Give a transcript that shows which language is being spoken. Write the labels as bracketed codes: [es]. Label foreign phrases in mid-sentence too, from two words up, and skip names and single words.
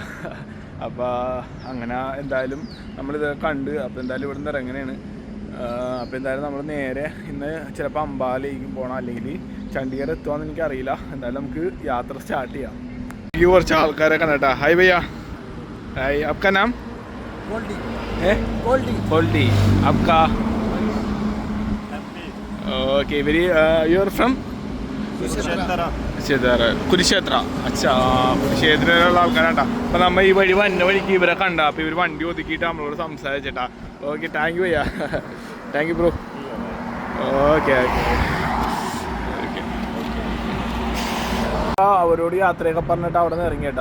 [ml] അപ്പോൾ അങ്ങനെ എന്തായാലും നമ്മളിത് കണ്ട്. അപ്പോൾ എന്തായാലും ഇവിടെ നിന്ന് ഇറങ്ങനെയാണ്. അപ്പോൾ എന്തായാലും നമ്മൾ നേരെ ഇന്ന് ചിലപ്പോൾ അമ്പാലയിലേക്കും പോകണം, അല്ലെങ്കിൽ ചണ്ഡീഗഡ് എത്തുകയെന്ന് എനിക്കറിയില്ല. എന്തായാലും നമുക്ക് യാത്ര സ്റ്റാർട്ട് ചെയ്യാം. ഈ കുറച്ച് ആൾക്കാരെ കണ്ടേട്ടാ. ഹായ് ഭയ്യ. ഹായ്, [hi] आपका नाम? Goldie. आपका? [en] Okay, you are from? [ml] കുരുക്ഷേത്ര. അച്ഛാ, കുരുക്ഷേത്രയിലുള്ള ആൾക്കാരാട്ടാ. അപ്പം നമ്മൾ ഈ വഴി വന്ന വഴിക്ക് ഇവരെ കണ്ട, അപ്പം ഇവർ വണ്ടി ഒതുക്കിയിട്ട് നമ്മളോട് സംസാരിച്ചിട്ടാ. [en] okay, thank you bhaiya. thank you bro. okay okay. [ml] അവരോട് യാത്രയൊക്കെ പറഞ്ഞിട്ട് അവിടെ നിന്ന് ഇറങ്ങിയിട്ടാ.